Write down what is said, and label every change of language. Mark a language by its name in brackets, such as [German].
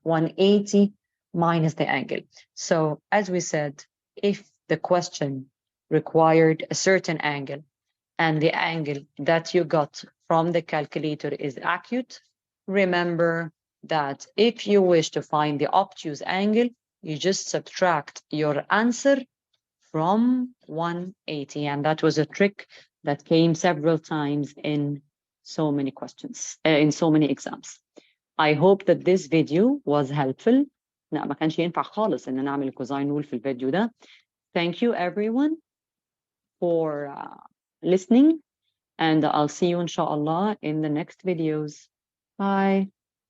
[English] 180 minus the angle. So as we said, if the question required a certain angle and the angle that you got from the calculator is acute, remember that if you wish to find the obtuse angle, you just subtract your answer from 180. And that was a trick that came several times in so many questions, in so many exams. I hope that this video was helpful. [Arabic] لا ما كانش ينفع خالص إن نعمل الكوزاين رول في الفيديو ده. [English] Thank you everyone for listening, and I'll see you inshallah in the next videos. Bye.